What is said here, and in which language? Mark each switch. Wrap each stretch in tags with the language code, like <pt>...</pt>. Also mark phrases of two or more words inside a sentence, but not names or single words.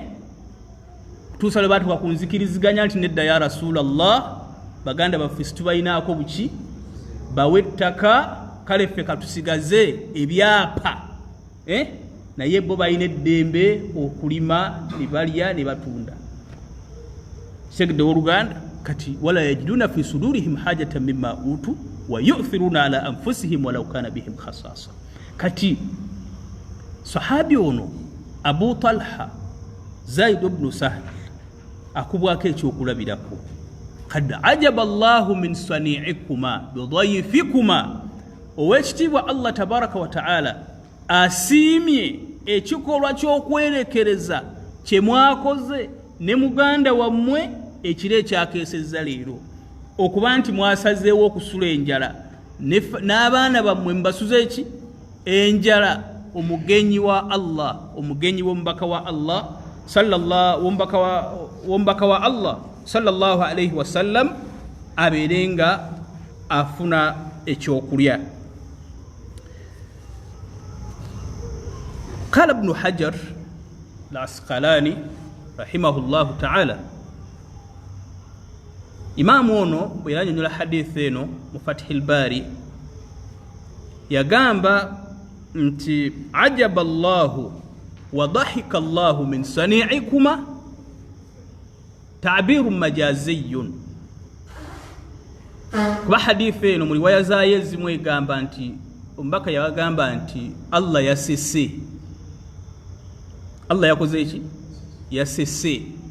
<lg>Tuusa lwe baatuuka ku nzikiriziganya nti nedda</lg> <ar>يا رسول الله,</ar> <lg>baganda baffe situbalinaako buki bawe ettaka, kale ffe katusigaze ebyapa naye bo balina eddembe okulima ne balya ne batunda. Segede w'Oluganda kati</lg> <ar>ولا يجدون في صدورهم حاجة مما أوتوا ويؤثرون على أنفسهم ولو كان بهم خصاصة.</ar> <lg>Kati sahabi ono Abu Talha Zaid ibn Sahl akubwako ekyokulabirako,</lg> <ar>قد عجب الله من صنيعكما بضيفكما,</ar> <lg>owekitiibwa</lg> <ar>الله تبارك وتعالى</ar> <lg>asiimye ekikolwa ky'okwerekereza kye mwakoze ne muganda wammwe ekiro ekyakeesezza leero, okuba nti mwasazeewo okusula enjala n'abaana bammwe mbasuze eki? Enjala. Omugenyi wa Allah, omugenyi w'omubaka wa Allah w'omubaka wa Allah</lg> <ar>صلى الله عليه وسلم</ar> <lg>abeerenga afuna ekyokulya.</lg> <ar>قال ابن حجر العسقلاني رحمه الله تعالى,</ar> <lg>imaamu ono bwe yannyonnyola hadithi eno mu Fathil Bari yagamba nti</lg> <ar>عجب الله وضحك الله من صنيعكما تعبير مجازي.</ar> <lg>Kuba hadithi eno mu riwaya zaayo ezimu egamba nti omubaka yabagamba nti Allah yasese. Allah yakoze eki? Yasese.</lg>